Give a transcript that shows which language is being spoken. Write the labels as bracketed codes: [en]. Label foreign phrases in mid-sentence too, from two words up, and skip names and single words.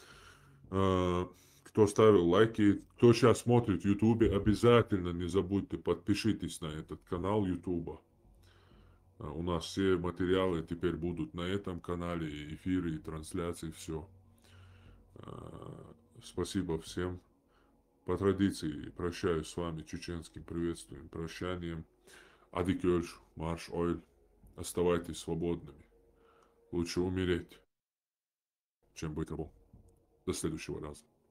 [ru] Кто ставил лайки, кто сейчас смотрит в Ютубе, обязательно не забудьте, подпишитесь на этот канал Ютуба. У нас все материалы теперь будут на этом канале, и эфиры, и трансляции, все. Спасибо всем. По традиции прощаюсь с вами чеченским приветствием, прощанием. [ce] Адикёль, марш ойль. [ru] Оставайтесь свободными. Лучше умереть, чем быть рабом. До следующего раза.